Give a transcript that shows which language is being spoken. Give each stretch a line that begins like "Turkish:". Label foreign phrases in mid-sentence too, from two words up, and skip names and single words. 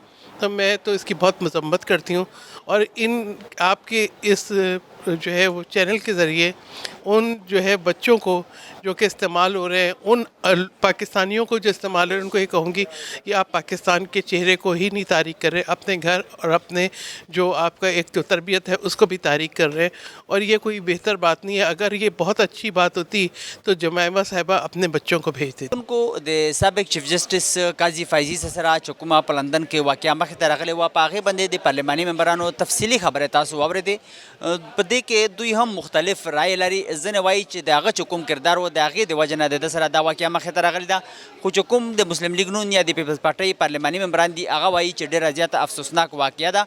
Urdu: تو میں تو اس کی بہت مذمت کرتی ہوں، اور ان آپ کے اس جو ہے وہ چینل کے ذریعے ان جو ہے بچوں کو جو کہ استعمال ہو رہے ہیں، ان پاکستانیوں کو جو استعمال ہو رہے ہیں، ان کو یہ کہوں گی کہ آپ پاکستان کے چہرے کو ہی نہیں تاریک کر رہے، اپنے گھر اور اپنے جو آپ کا ایک جو تربیت ہے اس کو بھی تاریک کر رہے ہیں، اور یہ کوئی بہتر بات نہیں ہے. اگر یہ بہت اچھی بات ہوتی تو جمائمہ صاحبہ اپنے بچوں کو بھیج دیتی.
Pashto: ان کو د سابق چیف جسٹس قاضی فائزی سره چې کومه په لندن کې واقعا مخې ته راغلی وه، په هغې باندې د پارلماني ممبرانو تفصیلي خبرې تاسو واورېدې. په دې کې دوی هم مختلف رایې لري. ځینې وایي چې د هغه چې کوم کردار و د هغې د وجې نه د ده سره دا واقعا مخې ته راغلې ده، خو چې کوم د مسلم لیګ نون یا د پیپلز پارټۍ پارلماني ممبران دي هغه وایي چې ډېره زیاته افسوسناک واقعه ده.